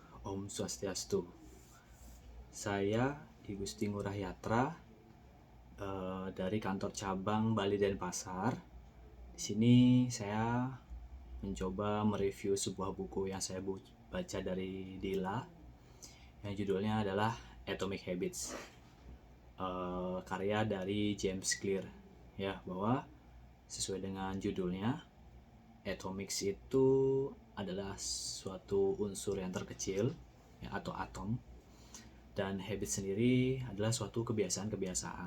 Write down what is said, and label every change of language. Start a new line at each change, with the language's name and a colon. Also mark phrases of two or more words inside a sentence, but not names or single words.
Sanskrit: Om Swastiastu.
Indonesian: Saya Igusti Ngurah Yatra dari kantor cabang Bali Denpasar. Di sini saya mencoba mereview sebuah buku yang saya baca dari Dila, yang judulnya adalah Atomic Habits, karya dari James Clear. Ya, bahwa sesuai dengan judulnya, atomics itu adalah suatu unsur yang terkecil, ya, atau atom, dan habit sendiri adalah suatu kebiasaan-kebiasaan.